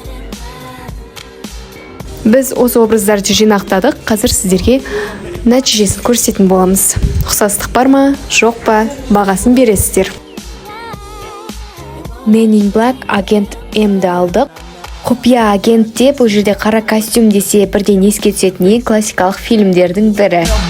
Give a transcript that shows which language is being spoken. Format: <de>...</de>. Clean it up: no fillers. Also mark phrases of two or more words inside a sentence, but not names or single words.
<kk>Біз осы образдарды жинақтадық. Қазір сіздерге нәтижесін көрсететін боламыз. Ұқсастық бар ма, жоқ па, бағасын бересіздер. Men in Black агент М'ді алдық. Құпия агентте бұл жерде қара костюм десе бірден еске түсетін ең классикалық фильмдердің бірі.</kk>